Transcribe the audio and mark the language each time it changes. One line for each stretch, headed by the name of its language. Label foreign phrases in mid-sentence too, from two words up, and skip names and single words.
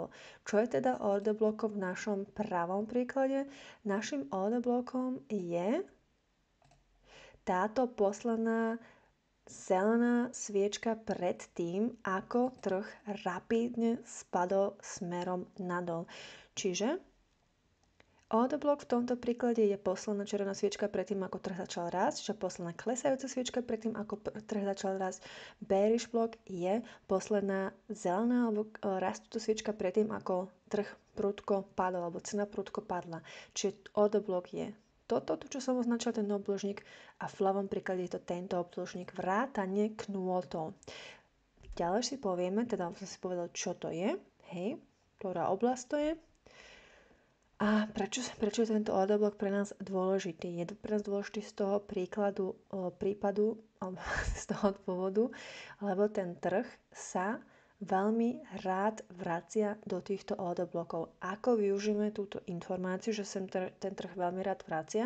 Slovak: Čo je teda
English: order blockom
Slovak: v našom pravom príklade? Našim
English: order blockom
Slovak: je táto posledná zelená sviečka pred tým, ako trh rapidne spadol smerom nadol. Čiže
English: order block
Slovak: v tomto príklade je posledná červená sviečka predtým, ako trh začal rásť, čiže posledná klesajúca sviečka predtým, ako trh začal rásť.
English: Bearish block
Slovak: je posledná zelená alebo rastúca sviečka predtým, ako trh prudko padol, alebo cena prudko padla. Čiže
English: order block
Slovak: je toto, čo som označil, ten obdĺžnik, a v ľavom príklade je to tento obdĺžnik, vrátane knôtov. Ďalej si povieme, teda som si povedal, čo to je, ktorá oblasť to je. A prečo je tento
English: order block
Slovak: pre nás dôležitý? Je pre nás dôležitý z toho prípadu, alebo z toho dôvodu, lebo ten trh sa veľmi rád vracia do týchto
English: order blockov.
Slovak: Ako využijeme túto informáciu, že sa ten trh veľmi rád vracia?